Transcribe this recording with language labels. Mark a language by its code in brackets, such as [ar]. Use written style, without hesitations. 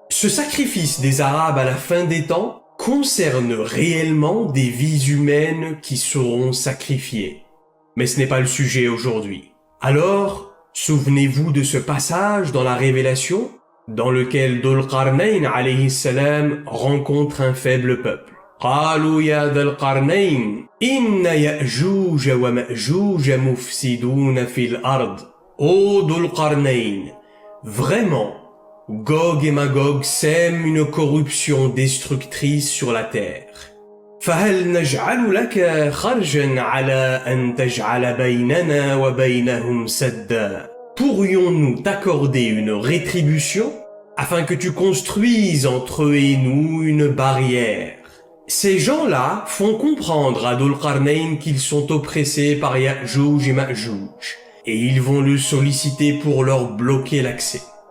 [fr] Ce sacrifice des Arabes à la fin des temps concerne réellement des vies humaines qui seront sacrifiées. Mais ce n'est pas le sujet aujourd'hui. Alors, souvenez-vous de ce passage dans la Révélation, dans lequel Dhul Qarnayn alayhi salam rencontre un faible peuple. [ar] قالوا يا ذا القرنين إن يأجوج ومأجوج مفسدون في الأرض. [fr] Ô Dhul Qarnayn, vraiment, Gog et Magog sèment une corruption destructrice sur la terre. [ar] فهل نجعل لك خرجا على أن تجعل بيننا وبينهم سدا. [fr] Pourrions-nous t'accorder une rétribution afin que tu construises entre eux et nous une barrière? Ces gens-là font comprendre à Dhul Qarnayn qu'ils sont oppressés par Ya'juj et Ma'juj, et ils vont le solliciter pour leur bloquer l'accès.